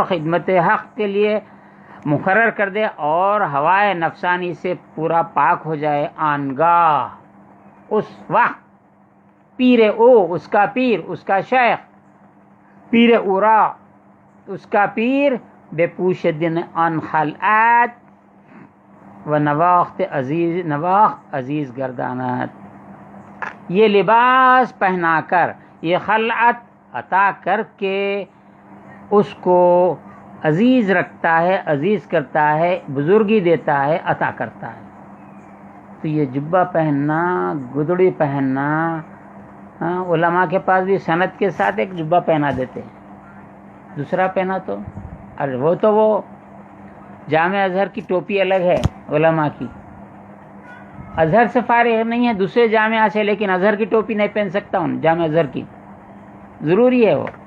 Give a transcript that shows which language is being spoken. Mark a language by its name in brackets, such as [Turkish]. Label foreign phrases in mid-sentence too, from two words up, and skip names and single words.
[Urdu] خدمت حق کے لیے مقرر کر دے، اور ہوائے نفسانی سے پورا پاک ہو جائے [Persian] آنگاہ، [Urdu] اس وقت [Persian] پیر او، [Urdu] اس کا پیر، اس کا شیخ، [Persian] پیر اورا، [Urdu] اس کا پیر، [Persian] بے پوش دن آن خلعت و نواخت عزیز گردانت، [Urdu] یہ لباس پہنا کر، یہ خلعت عطا کر کے اس کو عزیز رکھتا ہے، عزیز کرتا ہے، بزرگی دیتا ہے، عطا کرتا ہے۔ تو یہ جبہ پہننا، گدڑی پہننا، علماء کے پاس بھی سند کے ساتھ ایک جبہ پہنا دیتے ہیں، دوسرا پہنا تو وہ جامع ازہر کی ٹوپی الگ ہے علماء کی، ازہر سے فارغ نہیں ہے، دوسرے جامعہ سے، لیکن ازہر کی ٹوپی نہیں پہن سکتا ہوں، جامع ازہر کی ضروری ہے وہ۔